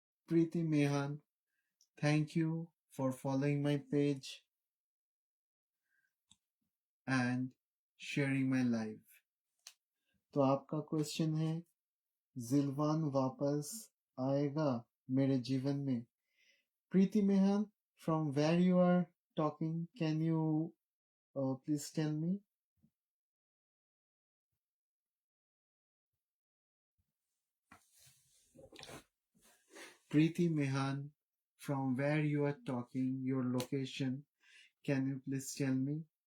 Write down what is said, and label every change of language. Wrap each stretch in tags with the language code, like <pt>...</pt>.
<en>Preeti Mehan, thank you for following my page and sharing my live.</en> <hi>तो आपका question है, जिलवान वापस आएगा मेरे जीवन में?</hi> <en>Preeti Mehan, from where you are talking, can you please tell me? Preeti Mehan, from where you are talking, your location, can you please tell me?</en>